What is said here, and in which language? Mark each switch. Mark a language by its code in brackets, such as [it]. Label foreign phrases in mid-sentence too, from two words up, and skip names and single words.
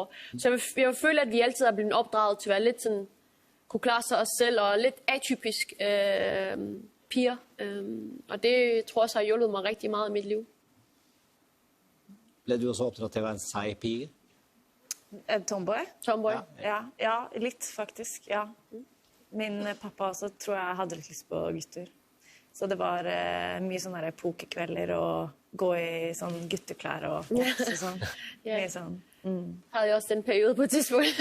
[da] Så jeg føler, at vi altid er blevet opdraget til at være lidt sådan, kunne klare sig os selv, og lidt atypisk piger. Og det tror jeg så har hjulpet mig rigtig meget i mit liv. Blev du også opdraget til at være en sej pige? En tomboy? Tomboy. [no] Ja, litt faktisk, ja. Min pappa også tror jeg hadde litt lyst på gutter. Så det var mye sånne der pokerkvelder og gå i sånn gutteklær og sånn. Ja. Mye sånn. [da] Havde jeg også den periode på et tidspunkt.